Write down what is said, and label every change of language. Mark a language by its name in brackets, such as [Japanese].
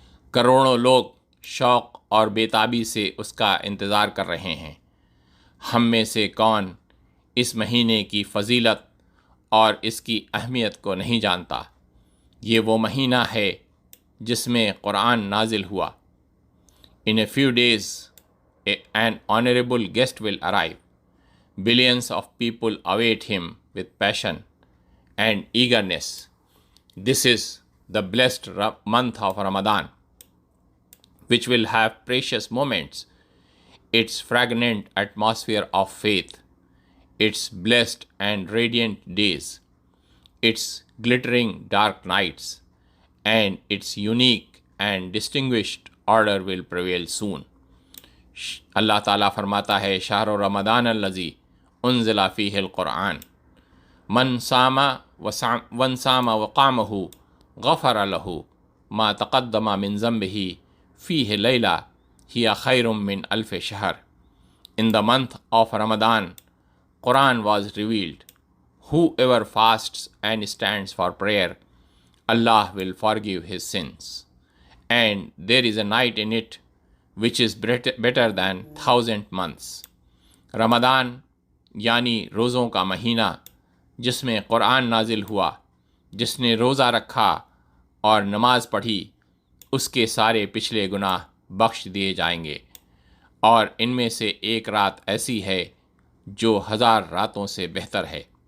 [Urdu] کروڑوں لوگ شوق اور بیتابی سے اس کا انتظار کر رہے ہیں۔ ہم میں سے کون اس مہینے کی فضیلت اور اس کی اہمیت کو نہیں جانتا؟ یہ وہ مہینہ ہے جس میں قرآن نازل ہوا۔ [English] In a few days, an honorable guest will arrive. Billions of people await him with passion and eagerness. This is the blessed month of Ramadan, which will have precious moments, its fragrant atmosphere of faith, its blessed and radiant days, its glittering dark nights, and its unique and distinguished order will prevail soon. [Urdu] اللہ تعالیٰ فرماتا ہے [Arabic] شہر رمضان الذی انزل فیہ القرآن من صام وقامہ غفر لہ ما تقدم من ذنبہ فیہ لیلہ ہی خیر من الف شہر۔ [English] In the month of Ramadan, Quran was revealed. Whoever fasts and stands for prayer, Allah will forgive his sins. And there is a night in it which is better than 1,000 months. [Urdu] رمضان یعنی روزوں کا مہینہ جس میں قرآن نازل ہوا۔ جس نے روزہ رکھا اور نماز پڑھی اس کے سارے پچھلے گناہ بخش دیے جائیں گے، اور ان میں سے ایک رات ایسی ہے جو 1000 راتوں سے بہتر ہے۔